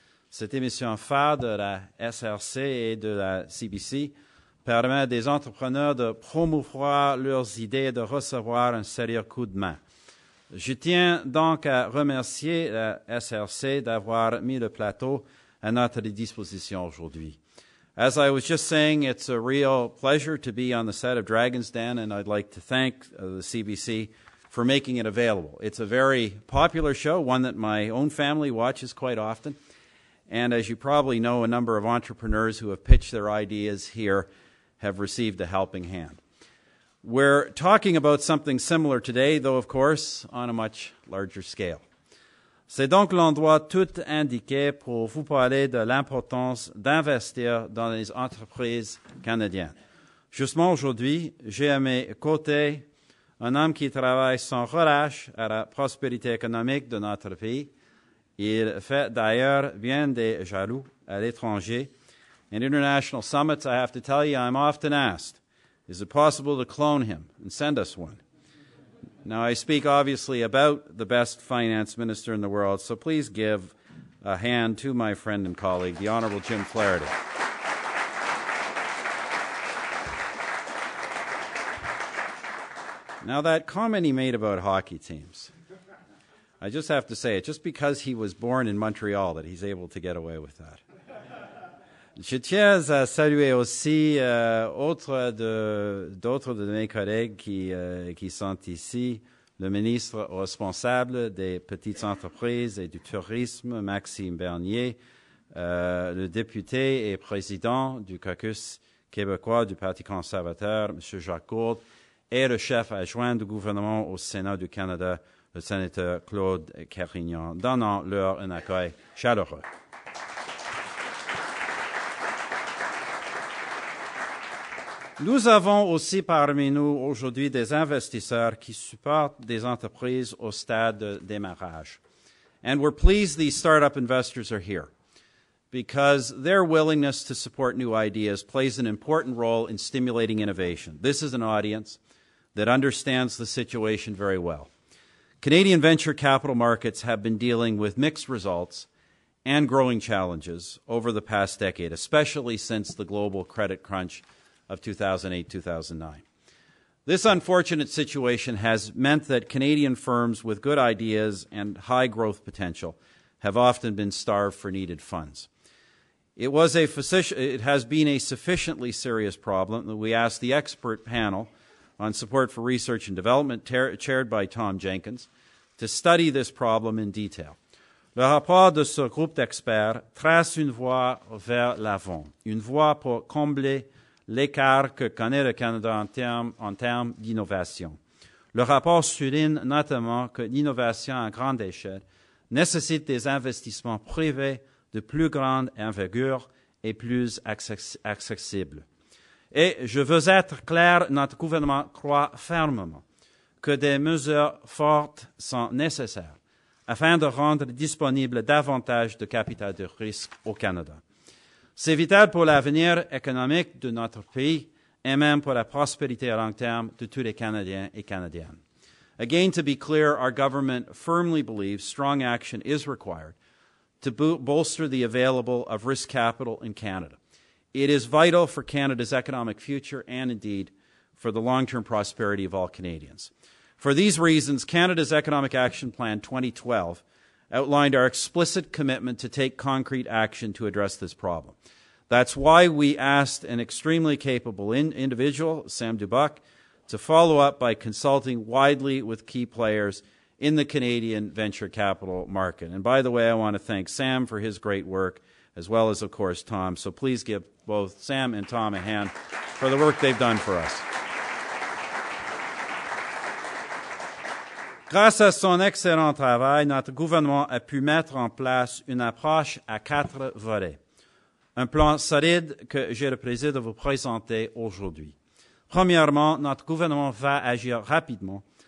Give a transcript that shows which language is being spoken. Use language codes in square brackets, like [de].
[fr] Cette émission phare de la SRC et de la CBC permet à des entrepreneurs de promouvoir leurs idées et de recevoir un sérieux coup de main. Je tiens donc à remercier la SRC d'avoir mis le plateau à notre disposition aujourd'hui. [en] As I was just saying, it's a real pleasure to be on the set of Dragon's Den, and I'd like to thank the CBC for making it available. It's a very popular show, one that my own family watches quite often. And as you probably know, a number of entrepreneurs who have pitched their ideas here have received a helping hand. We're talking about something similar today, though, of course, on a much larger scale. [fr] C'est donc l'endroit tout indiqué pour vous parler de l'importance d'investir dans les entreprises canadiennes. Justement aujourd'hui, j'ai à mes côtés un homme qui travaille sans relâche à la prospérité économique de notre pays. Il fait d'ailleurs bien des jaloux à l'étranger. [en] In international summits, I have to tell you, I'm often asked, is it possible to clone him and send us one? Now, I speak obviously about the best finance minister in the world, so please give a hand to my friend and colleague, the Honourable Jim Flaherty. Now, that comment he made about hockey teams, I just have to say it, just because he was born in Montreal that he's able to get away with that. [fr] Je tiens à saluer aussi d'autres de mes collègues qui sont ici, le ministre responsable des petites entreprises et du tourisme, Maxime Bernier, le député et président du caucus québécois du Parti conservateur, M. Jacques Gourde, et le chef adjoint du gouvernement au Sénat du Canada, le sénateur Claude Carignan, donnant leur un accueil chaleureux. Nous avons aussi parmi nous aujourd'hui des investisseurs qui supportent des entreprises au stade de démarrage. [en] And we're pleased these startup investors are here because their willingness to support new ideas plays an important role in stimulating innovation. This is an audience that understands the situation very well. Canadian venture capital markets have been dealing with mixed results and growing challenges over the past decade, especially since the global credit crunch of 2008-2009. This unfortunate situation has meant that Canadian firms with good ideas and high growth potential have often been starved for needed funds. It has been a sufficiently serious problem that we asked the expert panel on support for research and development, chaired by Tom Jenkins, to study this problem in detail. [fr] Le rapport de ce groupe d'experts trace une voie vers l'avant, une voie pour combler l'écart que connaît le Canada en termes d'innovation. Le rapport souligne notamment que l'innovation à grande échelle nécessite des investissements privés de plus grande envergure et plus accessibles. Et je veux être clair, notre gouvernement croit fermement que des mesures fortes sont nécessaires afin de rendre disponible davantage de capital de risque au Canada. C'est vital pour l'avenir économique de notre pays et même pour la prospérité à long terme de tous les Canadiens et Canadiennes. [en] Again, to be clear, our government firmly believes strong action is required to bolster the available of risk capital in Canada. It is vital for Canada's economic future and, indeed, for the long-term prosperity of all Canadians. For these reasons, Canada's Economic Action Plan 2012 outlined our explicit commitment to take concrete action to address this problem. That's why we asked an extremely capable individual, Sam Dubuc, to follow up by consulting widely with key players in the Canadian venture capital market. And by the way, I want to thank Sam for his great work, as well as, of course, Tom. So please give both Sam and Tom a hand for the work they've done for us. [fr] Grâce à son excellent travail, notre gouvernement a pu mettre en place une approche à 4 volets. Un plan solide que j'ai le plaisir de vous présenter aujourd'hui. Premièrement, notre gouvernement va agir rapidement